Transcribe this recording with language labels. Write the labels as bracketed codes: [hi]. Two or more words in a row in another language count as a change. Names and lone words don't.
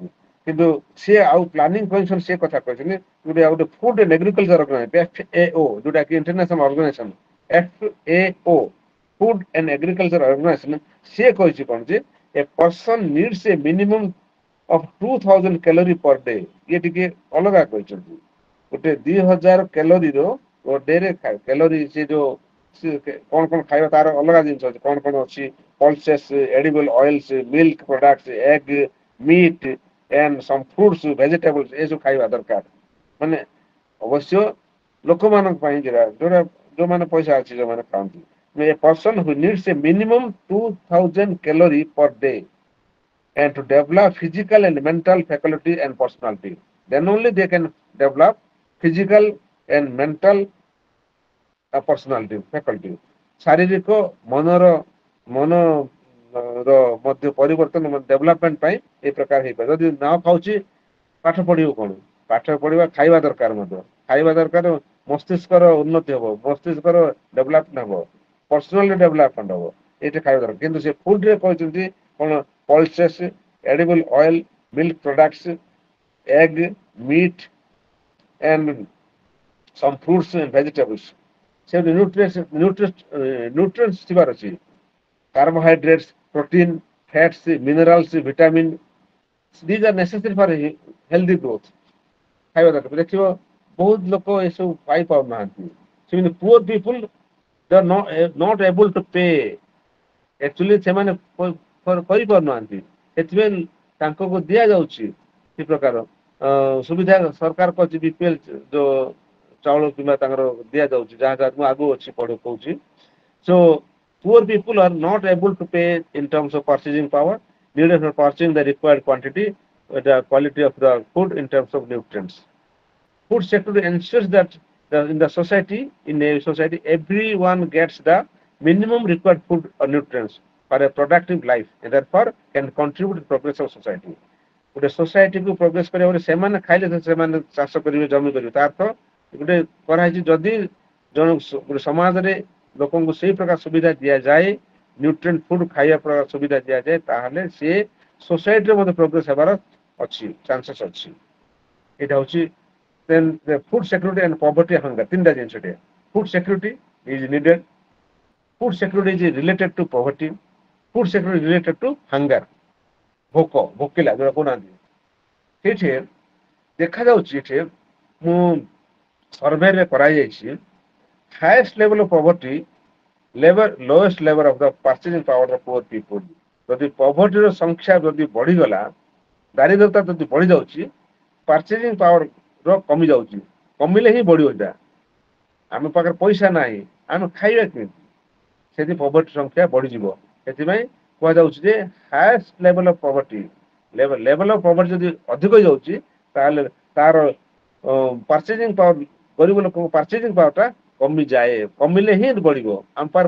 [or] କିନ୍ତୁ ସେ ଆଉ ପ୍ଲାନିଂ କମିଶନ ସେ କଥା କହିଛନ୍ତି, ଗୋଟେ ଫୁଡ ଆଣ୍ଡ ଏଗ୍ରିକଲଚର FAO, ଯୋଉଟା କି [en] international organization [or] FAO, ଫୁଡ ଆଣ୍ଡ ଏଗ୍ରିକଲଚର ଅର୍ଗାନାଇଜେସନ, ସେ କହିଛି କ'ଣ ଯେ [en] a person needs a minimum of 2000 calorie per day. [or] ଇଏ ଟିକେ ଅଲଗା କହିଛନ୍ତି। ଗୋଟେ 2000 କ୍ୟାଲୋରିର ଡେରେ କ୍ୟାଲୋରି, ସେ ଯୋଉ କ'ଣ କ'ଣ ଖାଇବା ତାର ଅଲଗା ଜିନିଷ ଅଛି। କ'ଣ କ'ଣ ଅଛି? [en] pulses, edible oils, milk products, egg, meat and some fruits, vegetables, [or] ଏସବୁ ଖାଇବା ଦରକାର। ମାନେ ଅବଶ୍ୟ ଲୋକମାନଙ୍କ ପାଇଁ ଯୋଉମାନେ ପଇସା ଅଛି ଯୋଉମାନେ ଖାଆନ୍ତି। [en] A person who needs a minimum 2000 calorie per day and to develop physical and mental faculty and personality, then only they can develop physical and mental personality faculty। [or] ଶାରୀରିକ ମନର ମଧ୍ୟ ପରିବର୍ତ୍ତନ ଡେଭଲପମେଣ୍ଟ ପାଇଁ ଏ ପ୍ରକାର ହେଇପାରେ। ଯଦି ନ ଖାଉଛି ପାଠ ପଢିବ କ'ଣ? ପାଠ ପଢିବା ଖାଇବା ଦରକାର ମଧ୍ୟ। ଖାଇବା ଦରକାର, ମସ୍ତିଷ୍କର ଉନ୍ନତି ହବ, ମସ୍ତିଷ୍କର ଡେଭଲପମେଣ୍ଟ ହବ, [en] personally development [or] ହବ। ଏଇଟା ଖାଇବା ଦରକାର। କିନ୍ତୁ ସେ ଫୁଡରେ କହିଛନ୍ତି କ'ଣ? [en] pulses, edible oil, milk products, egg, meat and some fruits and vegetables। [or] ସେ ନ୍ୟୁଟ୍ରିଏଣ୍ଟସ୍ ଥିବାର ଅଛି। [en] carbohydrates, protein, fats, minerals, vitamin, these are necessary for healthy growth। [or] ଖାଇବା ଦରକାର। ଦେଖିବ ବହୁତ ଲୋକ ଏସବୁ ପାଇପାରୁନାହାନ୍ତି। [en] ସେମିତି poor people they are not able to pay। [or] ଆକ୍ଚୁଆଲି ସେମାନେ କରିପାରୁନାହାନ୍ତି, ସେଥିପାଇଁ ତାଙ୍କୁ ଦିଆଯାଉଛି ସେ ପ୍ରକାର ସୁବିଧା। ସରକାର କରିଛି BPL ଯୋଉ ଚାଉଳ କିମ୍ବା ତାଙ୍କର ଦିଆଯାଉଛି, ଯାହା ଯାହା ମୁଁ ଆଗକୁ ଅଛି କହୁଛି। [en] So poor people are not able to pay in terms of purchasing power needed for purchasing the required quantity, the quality of the food in terms of nutrients। Food sector ensures that in a society everyone gets the minimum required food or nutrients for a productive life and therefore can contribute to the progress of society। [or] ଗୋଟେ ସୋସାଇଟିକୁ ପ୍ରୋଗ୍ରେସ କରିବା ପରେ ସେମାନେ ଖାଇଲେ ସେମାନେ ଚାଷ କରିବେ, ଜମି କରିବେ। ତା ଅର୍ଥ ଗୋଟେ କରାହେଇଛି, ଯଦି ଗୋଟେ ସମାଜରେ ଲୋକଙ୍କୁ ସେଇ ପ୍ରକାର ସୁବିଧା ଦିଆଯାଏ, [en] nutrient food [or] ଖାଇବା ପ୍ରକାର ସୁବିଧା ଦିଆଯାଏ, ତାହେଲେ ସେ ସୋସାଇଟିରେ ମଧ୍ୟ ପ୍ରୋଗ୍ରେସ ହେବାର ଅଛି, ଚାନ୍ସେସ୍ ଅଛି। [en] ଏଇଟା ହଉଛି then the food security and poverty hunger tinda jinso te food security is needed. Food security is related to poverty. Food security related to hunger. [or] ଭୋକ ଭୋକିଲା ଯୋଉଟା କହୁନାହାନ୍ତି ସେଇଠି ଦେଖାଯାଉଛି ଏଠି ମୁଁ ସର୍ଭେରେ କରାଯାଇଛି [en] highest level of poverty level lowest level of the purchasing power of poor people [or] ଯଦି poverty ର ସଂଖ୍ୟା ଯଦି ବଢିଗଲା ଦାରିଦ୍ରତା ଯଦି ବଢି ଯାଉଛି purchasing power ର କମି ଯାଉଛି କମିଲେ ହିଁ ବଢିବ ଏଇଟା ଆମ ପାଖରେ ପଇସା ନାହିଁ ଆମେ ଖାଇବା କେମିତି ସେଠି poverty ସଂଖ୍ୟା ବଢିଯିବ ସେଥିପାଇଁ କୁହାଯାଉଛି ଯେ [en] highest level of poverty level of poverty [or] ଯଦି ଅଧିକ ହେଇଯାଉଛି ତାହେଲେ ତାର [en] purchasing power [or] ଗରିବ ଲୋକଙ୍କ [en] purchasing power [or] ଟା କମିଯାଏ କମିଲେ ହିଁ ବଢିବ ଆମ ପାଖରେ